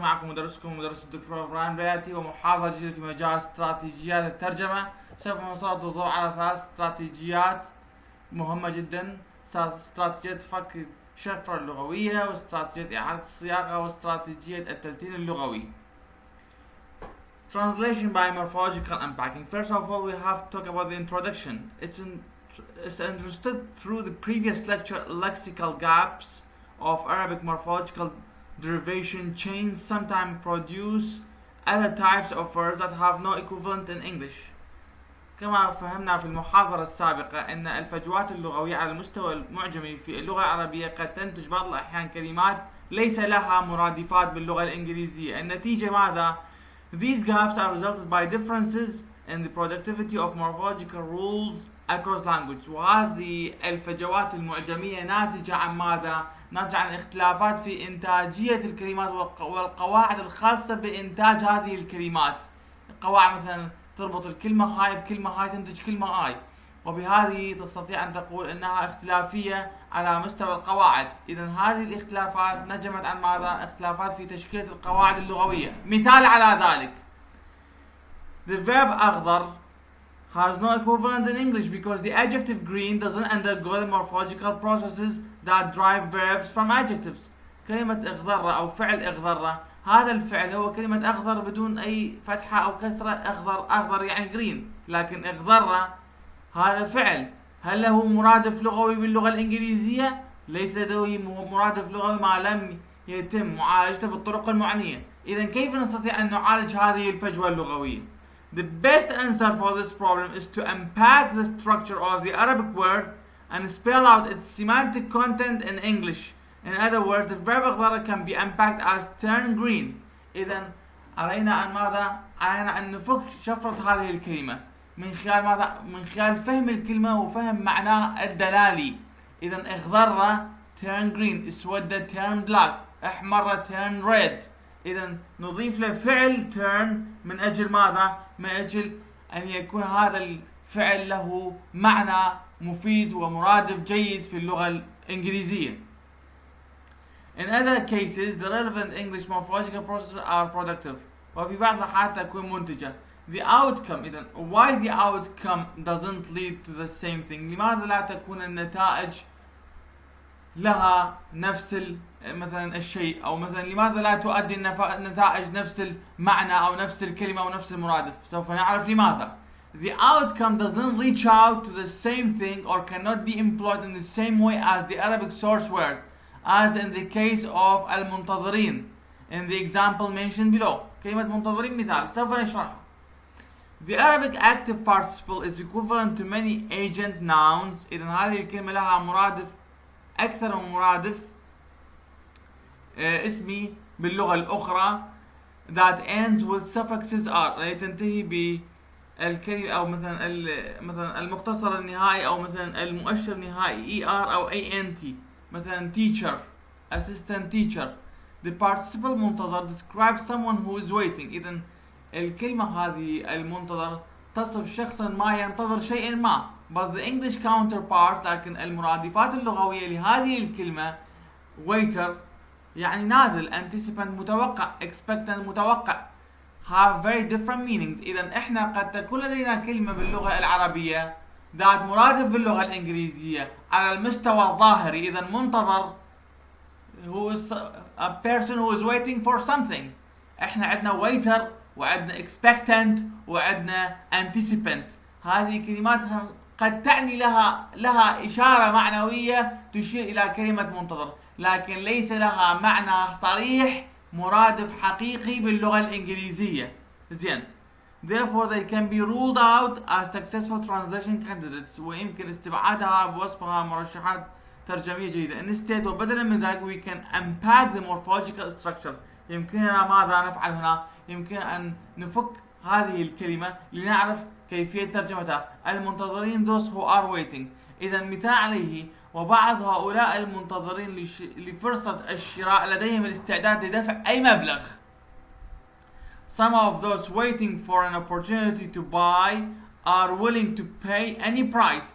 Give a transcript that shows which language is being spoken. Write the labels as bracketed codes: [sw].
[ar] معكم مدرسكم مدرس الدكتور ابراهيم البياتي، ومحاضرة جديدة في مجال استراتيجيات الترجمة. سوف نسلط الضوء على 3 استراتيجيات مهمة جدا: استراتيجية فك الشفرة اللغوية، واستراتيجية إعادة الصياغة، واستراتيجية التلتين اللغوي. [en] Translation by Morphological Unpacking. First of all, we have to talk about the introduction. It's understood through the previous lecture lexical gaps of Arabic morphological derivation chains sometimes produce other types of words that have no equivalent in English. [ar] كما فهمنا في المحاضرة السابقة أن الفجوات اللغوية على المستوى المعجمي في اللغة العربية قد تنتج بعض الأحيان كلمات ليس لها مرادفات باللغة الإنجليزية. النتيجة ماذا؟ [en] These gaps are resulted by differences in the productivity of morphological rules across language. [ar] وهذه الفجوات المعجمية ناتجة عن ماذا؟ ناتجة عن اختلافات في إنتاجية الكلمات والقواعد الخاصة بإنتاج هذه الكلمات. القواعد مثلا تربط الكلمة هاي بكلمة هاي تنتج كلمة هاي، وبهذه تستطيع أن تقول أنها اختلافية على مستوى القواعد. إذن هذه الاختلافات نجمت عن ماذا؟ اختلافات في تشكيلة القواعد اللغوية. مثال على ذلك: [en] The verb أخضر has no equivalent in English because the adjective green doesn't undergo the morphological processes that drive verbs from adjectives. [ar] كلمة اخضر أو فعل اخضر، هذا الفعل هو كلمة أخضر بدون أي فتحة أو كسرة. أخضر يعني green، لكن اخضر هذا فعل. هل له مرادف لغوي باللغة الإنجليزية؟ ليس له مرادف لغوي ما لم يتم معالجته بالطرق المعنية. إذن كيف نستطيع أن نعالج هذه الفجوة اللغوية؟ [en] The best answer for this problem is to unpack the structure of the Arabic word and spell out its semantic content in English. In other words, the verb أخضر can be unpacked as turn green. [ar] إذن علينا أن ماذا؟ علينا أن نفك شفرة هذه الكلمة من خلال ماذا؟ من خلال فهم الكلمة وفهم معناها الدلالي. [en] إذن اخضر turn green، اسود turn black، احمر turn red. [ar] إذن نضيف له فعل turn من أجل ماذا؟ من أجل أن يكون هذا الفعل له معنى مفيد ومرادف جيد في اللغة الإنجليزية. [en] In other cases, the relevant English morphological processes are productive. [ar] وفي بعض الحالات تكون منتجة. [en] The outcome إذن why the outcome doesn't lead to the same thing. [ar] لماذا لا تكون النتائج لها نفس مثلا الشيء، أو مثلا لماذا لا تؤدي النتائج نفس المعنى أو نفس الكلمة أو نفس المرادف؟ سوف نعرف لماذا. [en] The outcome doesn't reach out to the same thing or cannot be employed in the same way as the Arabic source word, as in the case of المنتظرين in the example mentioned below. [ar] كلمة منتظرين مثال سوف نشرحها. [en] The Arabic active participle is equivalent to many agent nouns. [ar] إذن هذه الكلمة لها مرادف أكثر من مرادف اسمي باللغة الأخرى [en] that ends with suffixes are، [ar] التي تنتهي بالكلمة أو مثلا المختصر النهائي أو مثلا المؤشر النهائي er أو ant. [en] مثلا teacher، assistant teacher. The participle منتظر describes someone who is waiting. [ar] إذن الكلمة هذه المنتظر تصف شخصا ما ينتظر شيئا ما. [en] But the English counterpart، [ar] لكن المرادفات اللغوية لهذه الكلمة [en] waiter يعني ناذل، anticipant متوقع، expectant متوقع، have very different meanings. [ar] إذن إحنا قد تكون لدينا كلمة باللغة العربية ذات مرادف باللغة الإنجليزية على المستوى الظاهري. [en] إذن منتظر who is a person who is waiting for something. [ar] إحنا عندنا waiter وعندنا expectant وعندنا anticipant. هذه كلمات قد تعني لها إشارة معنوية تشير إلى كلمة منتظر، لكن ليس لها معنى صريح مرادف حقيقي باللغة الإنجليزية. زين. [en] Therefore they can be ruled out as successful translation candidates، [ar] ويمكن استبعادها بوصفها مرشحات ترجمية جيدة. [en] Instead [ar] وبدلا من ذلك [en] we can unpack the morphological structure. [ar] يمكننا ماذا نفعل هنا؟ يمكن أن نفك هذه الكلمة لنعرف كيفية ترجمتها المنتظرين [en] those who are waiting. [ar] إذا مثال عليه وبعض هؤلاء المنتظرين لفرصة الشراء لديهم الاستعداد لدفع أي مبلغ. [en] Some of those waiting for an opportunity to buy are willing to pay any price.